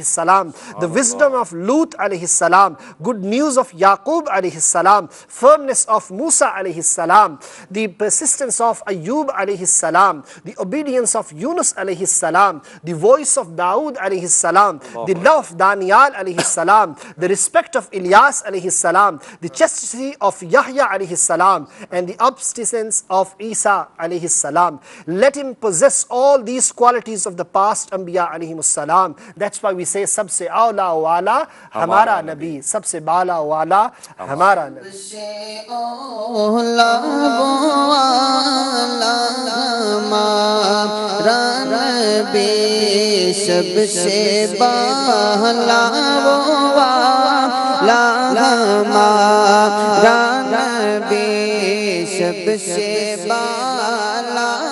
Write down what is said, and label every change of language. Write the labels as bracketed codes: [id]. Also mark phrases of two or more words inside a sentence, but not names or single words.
[en] salam, the wisdom of Lut [ar] عليه السلام, [en] good news of Yaqub [ar] عليه السلام, [en] firmness of Musa [ar] عليه السلام, [en] the persistence of Ayyub [ar] عليه السلام, [en] the obedience of Yunus [ar] عليه السلام, [en] the voice of Dawood [ar] عليه السلام, [en] the love of Daniel [ar] عليه السلام, [en] the respect of Ilyas [ar] عليه السلام, [en] the chastity of Yahya [ar] عليه السلام, [en] and the obstinance of Isa [ar] عليه السلام. [en] Let him didn't possess all these qualities of the past Anbiya [ar] عليهم السلام. [en] That's why we say [ur] سب سے اولیٰ والا ہمارا نبی سب سے بالا والا ہمارا نبی. سب سے بالا والا ہمارا نبی سب سے بالا